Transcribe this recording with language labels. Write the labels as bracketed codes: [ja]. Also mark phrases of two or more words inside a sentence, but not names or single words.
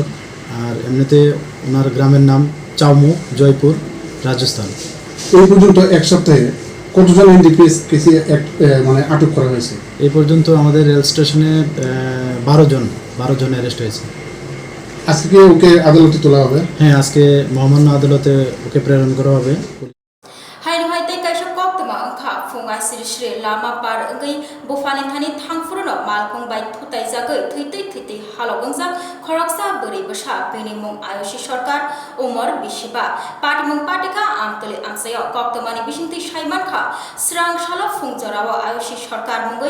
[bn] আর এমনিতে ওনার গ্রামের নাম চাউমু, জয়পুর, রাজস্থান। এই পর্যন্ত এক সপ্তাহে কতজন এনডিপিএস কেসে মানে আটক করা হয়েছে? এই পর্যন্ত আমাদের রেল স্টেশনে 12 জন অ্যারেস্ট হয়েছে। আজকে ওকে আদালতে তোলা হবে? হ্যাঁ, আজকে মহামান্য আদালতে ওকে প্রেরণ করা হবে। [trp] हायते कैसे कक्तमा अंखा फुंगा सिरिश्री लामा पार अंगै बुफानि थानि थांफुरनो मालखं बाय थुताय जागै थैते हालगंजाक खरकसा बोरै बसा बेनि मुं आयुषि सरकार उमर बिसिबा पाटिमुं पाटिका आमतले आंसायाव कक्तमानि बिसिंति साइमानखा स्रां साला फुंजराव आयुषि सरकार मुंगै